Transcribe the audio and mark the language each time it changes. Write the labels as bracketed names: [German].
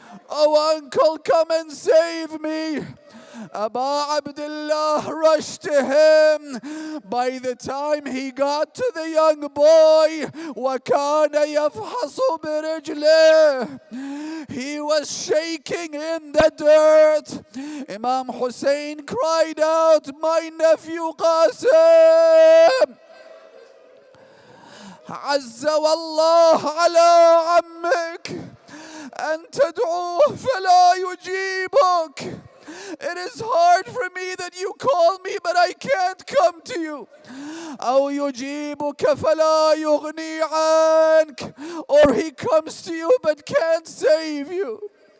[English] Oh, uncle, come and save me. Abu Abdullah rushed to him. By the time he got to the young boy, [Arabic] وَكَانَ يَفْحَصُ بِرِجْلِهِ, [English] he was shaking in the dirt. Imam Hussain cried out, my nephew Qasim, [Arabic] عز والله على عمك أن تدعوه فلا يجيبك. [English] It is hard for me that you call me, but I can't come to you. [Arabic] أو يجيبك فلا يغني عنك. [English] Or he comes to you but can't save you.